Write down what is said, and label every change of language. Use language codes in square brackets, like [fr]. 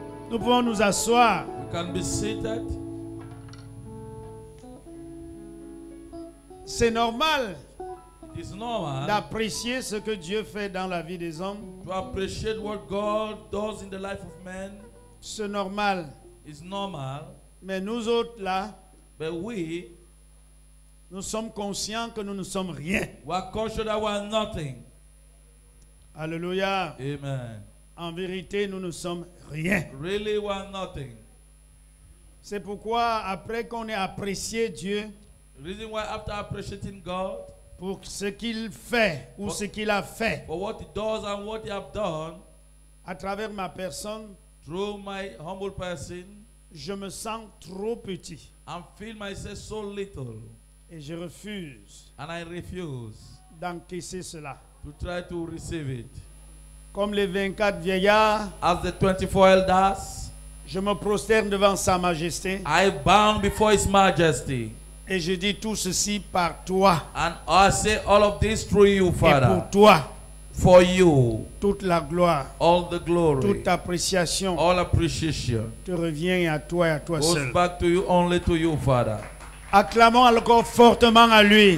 [fr] Nous pouvons nous asseoir. [en] You can be seated. [fr] C'est normal [en] It is normal [fr] d'apprécier ce que Dieu fait dans la vie des hommes. [en] to appreciate what God does in the life of man. [fr] C'est normal. [en] It's normal. [fr] Mais nous autres là, [en] But we [fr] nous sommes conscients que nous ne sommes rien. [en] are conscious that we are nothing. [fr] Alléluia. [en] Amen. [fr] En vérité, nous ne sommes rien. [en] Really, we are nothing. [fr] C'est pourquoi après qu'on ait apprécié Dieu [en] The reason why after appreciating God [fr] pour ce qu'il fait ou ce qu'il a fait [en] for what He does and what He have done [fr] à travers ma personne, [en] through my humble person, [fr] je me sens trop petit [en] and feel myself so little, [fr] et je refuse [en] and I refuse [fr] d'encaisser cela. [en] to try to receive it. [fr] Comme les 24 vieillards, [en] As the 24 elders, [fr] je me prosterne devant Sa Majesté [en] I bow before His Majesty, [fr] et je dis tout ceci par toi [en] and I say all of this through you, [fr] et [en] Father, [fr] pour toi. [en] for you. [fr] Toute la gloire, [en] All the glory, [fr] toute appréciation [en] all appreciation [fr] te revient à toi et à toi [en] goes [fr] seul. [en] back to you, only to you, Father. [fr] Acclamons encore fortement à lui.